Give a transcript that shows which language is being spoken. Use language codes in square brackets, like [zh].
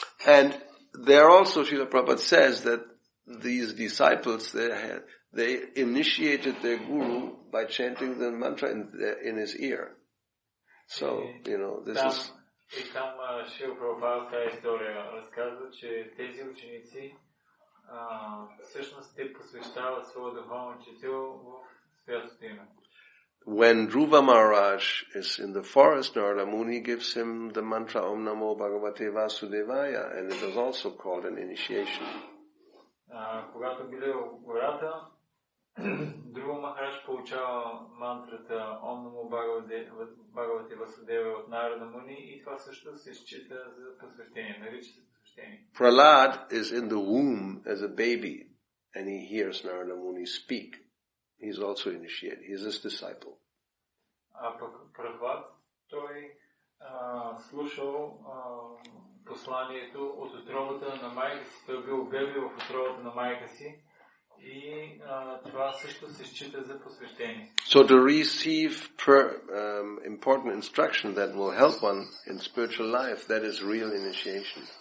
[en] And there also Srila Prabhupada says that these disciples they initiated their guru by chanting the mantra in his ear. So this is. [bg] И там Шрила Прабхупада в тази история разказва, че тези ученици всъщност те посвещават своя духовен учител в святото име. [en] When Dhruva Maharaj is in the forest, Narada Muni gives him the mantra Om Namo Bhagavate Vasudevaya, and it is also called an initiation. [bg] Когато били в гората, Dhruva Maharaj получава мантрата Om Namo Bhagavate Vasudevaya от Нарада Муни и това също се счита за посвещение, нарича се посвещение. [en] Prahlad is in the womb as a baby, and he hears Narada Muni speak. He's also initiated. He is his disciple. [bg] А пък Прахлад, той слушал посланието от отробата на майка си. Той бил бебе в отробата на майка си и това също се счита за посвещение. [en] So to receive important instruction that will help one in spiritual life, that is real initiation.